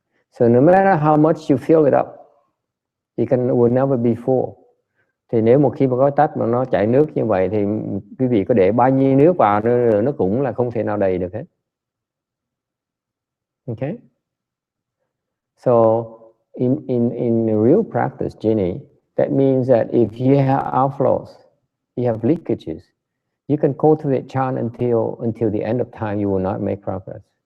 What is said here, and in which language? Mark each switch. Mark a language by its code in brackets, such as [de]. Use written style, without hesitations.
[en] So no matter how much you fill it up, it will never be full. [vi] Thì nếu một khi mà có tách mà nó chảy nước như vậy thì quý vị có để bao nhiêu nước vào nó cũng là không thể nào đầy được hết. [en] Okay? So in real practice, Jenny, that means that if you have outflows, you have leakages, you can cultivate chant until the end of time, you will not make progress.